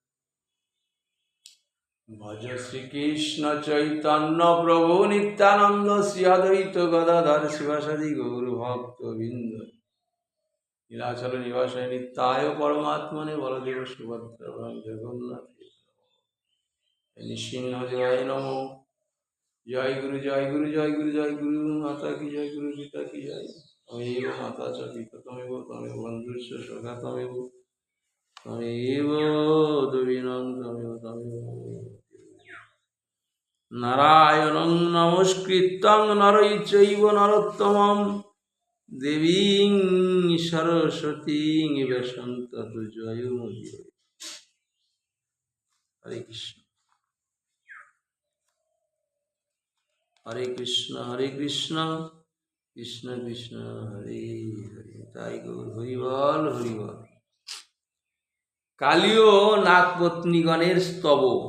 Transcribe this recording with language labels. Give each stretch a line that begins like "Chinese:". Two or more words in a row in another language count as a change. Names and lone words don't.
Sanskrit: ভজ শ্রীকৃষ্ণ চৈতন্য প্রভু নিত্যানন্দ শ্রী অদ্বৈত গদাধর শিবাসাদি গৌর ভক্ত বৃন্দ নীলাচল নিবাসে নিত্যায় পরমাত্মনে বলদেব সুভদ্রা জগন্নাথ নৃসিংহ দেবায় নমঃ।
Hindi: जय गुरु जय गुरु जय गुरु जय गुरु माता की जय गुरु पिता की जय।
Sanskrit: তমেব মাতা চ পিতা তমেব তমেব বন্ধুস্য সখা তমেব তমেব দবিনং তমেব তমেব। নারায়ণং নমস্কৃত্যং নরৈ চৈব নরোত্তমং দেবীং সরস্বতীং ব্যাসং ততো জয়মুদীরয়ে। হরে কৃষ্ণ হরে কৃষ্ণ হরে কৃষ্ণ কৃষ্ণ কৃষ্ণ হরে হরে।
Bangla: তাই গৌর হরিবল হরিবল। কালীয় নাগপত্নীগণের স্তব।